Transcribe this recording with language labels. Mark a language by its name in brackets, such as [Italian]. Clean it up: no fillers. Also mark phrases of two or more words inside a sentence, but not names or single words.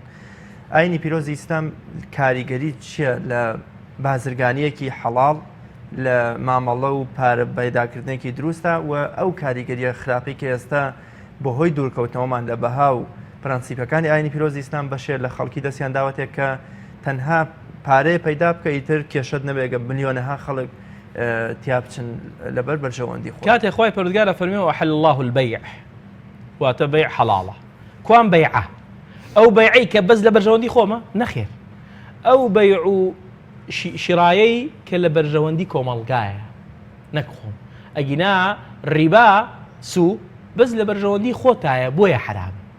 [Central Kurdish] ئاینی پیرۆزی ئیسلام کاریگەری چییە لە بازرگانیەکی حەڵاڵ لە مامەڵە و پارە پەیداکردنێکی دروستە و ئەو کاریگەریە خراپی کە ئێستا بەهۆی دوورکەوتنەوەمان لە بەها و پرەنسیپەکانی ئاینی پیرۆزی ئیسلام بەشێر لە خەڵکی دەستیان داوەتێک کە تەنها پارەیە پەیدا بکە ئیتر کێشت نەبێگە ملیۆنەها خەڵک تیا بچن لەبەر بەرژەوەندی خۆ. کاتێک خۆی پەروەردگار فەرمێ [Arabic] وأحل الله البيع [Central Kurdish] واتە بەیع حەڵاڵە. کوان بەیعە؟ ئەو بەیعەی کە بەس لە بەرژەوەندی خۆمە نەخێر، ئەو بەیع و شیرایەی کە لە بەرژەوەندی کۆمەڵگایە نەک خۆم. ئەگینا ڕیبا سوو بەس لە بەرژەوەندی خۆتایە بۆیە حرام.